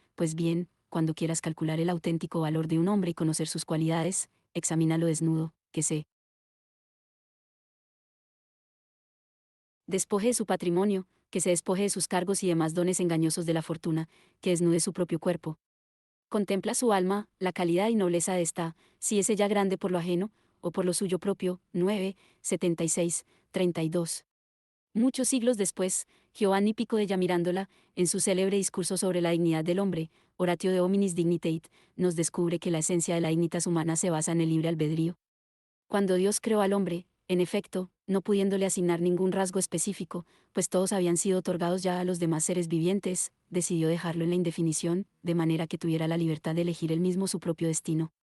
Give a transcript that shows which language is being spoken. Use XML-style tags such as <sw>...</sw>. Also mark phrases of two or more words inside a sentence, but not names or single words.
<es>Pues bien, cuando quieras calcular el auténtico valor de un hombre y conocer sus cualidades, examínalo desnudo, que se despoje de su patrimonio, que se despoje de sus cargos y demás dones engañosos de la fortuna, que desnude su propio cuerpo. Contempla su alma, la calidad y nobleza de esta, si es ella grande por lo ajeno, o por lo suyo propio. 9, 76, 32. Muchos siglos después, Giovanni Pico della Mirandola, en su célebre discurso sobre la dignidad del hombre,</es> <la>Oratio de hominis dignitate,</la> <es>nos descubre que la esencia de la</es> <la>dignitas humana</la> <es>se basa en el libre albedrío. Cuando Dios creó al hombre, en efecto, no pudiéndole asignar ningún rasgo específico, pues todos habían sido otorgados ya a los demás seres vivientes, decidió dejarlo en la indefinición, de manera que tuviera la libertad de elegir él mismo su propio destino.</es>